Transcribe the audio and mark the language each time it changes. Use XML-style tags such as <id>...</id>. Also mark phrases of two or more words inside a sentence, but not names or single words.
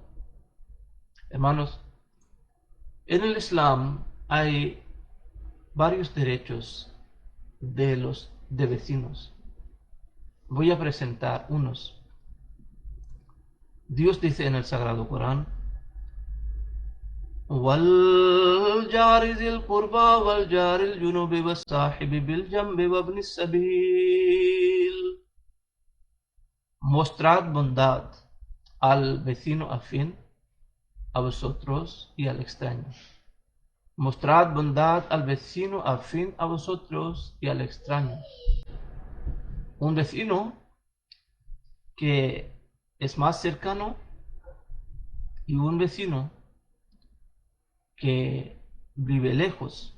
<es>Hermanos, en el Islam hay varios derechos de vecinos. Voy a presentar unos. Dios dice en el Sagrado Corán,</es> <ar>وَالْجَارِ ذِي الْقُرْبَى وَالْجَارِ الْجُنُبِ وَالصَّاحِبِ بِالْجَنبِ وَابْنِ السَّبِيلِ.</ar> <es>Mostrad bondad al vecino afín, a vosotros y al extraño. Mostrad bondad al vecino afín, a vosotros y al extraño. Un vecino que es más cercano y un vecino que vive lejos.</es>